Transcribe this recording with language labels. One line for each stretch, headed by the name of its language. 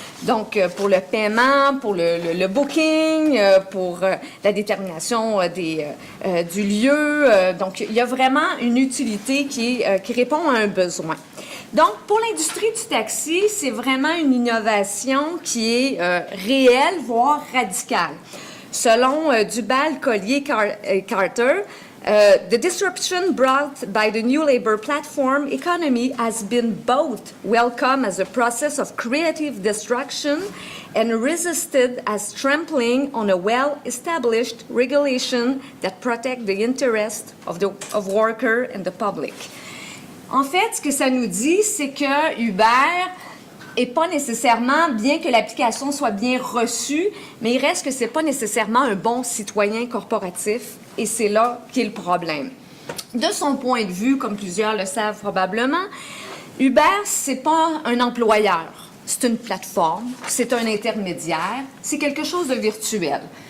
French: Donc, pour le paiement, pour le booking, pour la détermination du lieu. Donc, il y a vraiment une utilité qui répond à un besoin. Donc, pour l'industrie du taxi, c'est vraiment une innovation qui est réelle, voire radicale. Selon
English: Dubal, Collier, Carter, the disruption brought by the new labor platform economy has been both welcome as a process of creative destruction and resisted as trampling on a well-established regulation that protect the interest of worker and the public.
French: En fait, ce que ça nous dit, c'est que Uber et pas nécessairement, bien que l'application soit bien reçue, mais il reste que c'est pas nécessairement un bon citoyen corporatif, et c'est là qu'est le problème. De son point de vue, comme plusieurs le savent probablement, Uber, c'est pas un employeur, c'est une plateforme, c'est un intermédiaire, c'est quelque chose de virtuel.